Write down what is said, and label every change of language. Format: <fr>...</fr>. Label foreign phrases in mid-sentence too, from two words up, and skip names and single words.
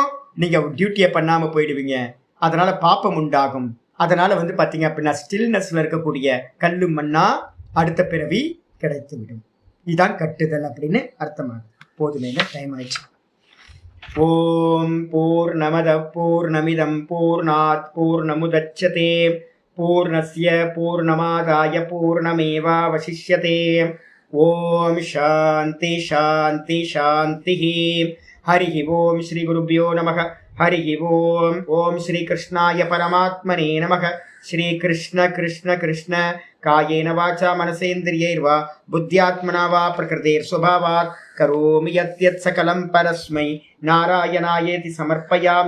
<ta>நீங்க டியூட்டியை பண்ணாம போயிடுவீங்க, அதனால பாப்பம் உண்டாகும். அதனால வந்து பாத்தீங்க அப்படின்னா ஸ்டில்னஸ்ல இருக்கக்கூடிய கல்லு மண்ணா அடுத்த பிறவி கிடைத்து விடும். இதுதான் கட்டுதல் அப்படின்னு அர்த்தமாகுது. போதுமே, டைம் ஆயிடுச்சு.</ta> <sa>ॐ पूर्णमदः पूर्णमिदं पूर्णात् पूर्णमुदच्यते पूर्णस्य पूर्णमादाय पूर्णमेवावशिष्यते. ॐ शान्तिः शान्तिः शान्तिः. हरि ॐ श्री गुरुभ्यो नमः। हरि ॐ. ॐ श्री कृष्णाय परमात्मने नमः. श्री कृष्ण कृष्ण कृष्ण कायेन वाचा मनसेन्द्रियैर्वा बुद्ध्यात्मना वा प्रकृतेः स्वभावात् करोमि यद्यत् सकलं परस्मै नारायणायेति समर्पयामि.</sa>